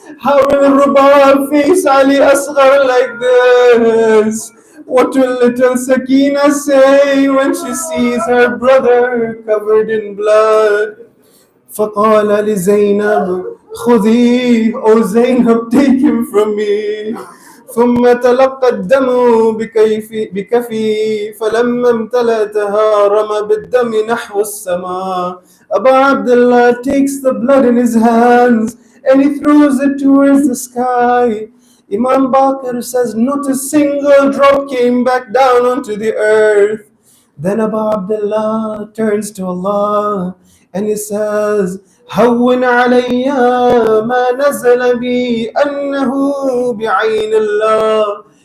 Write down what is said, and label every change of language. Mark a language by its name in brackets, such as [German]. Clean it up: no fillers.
[English] How will Rubab face Ali Asghar like this? What will little Sakina say when she sees her brother covered in blood? [Arabic] فقال لزينب خذيه, [English] O Zainab, take him from me. [Arabic] ثم تلقى الدم بكفي فلما امتلأتها رمى بالدم نحو السماء. [English] Abu Abdullah takes the blood in his hands and he throws it towards the sky. Imam Bakr says not a single drop came back down onto the earth. Then Abu Abdullah turns to Allah and he says, [Arabic] هون علي ما نزل بي أنه بعين الله.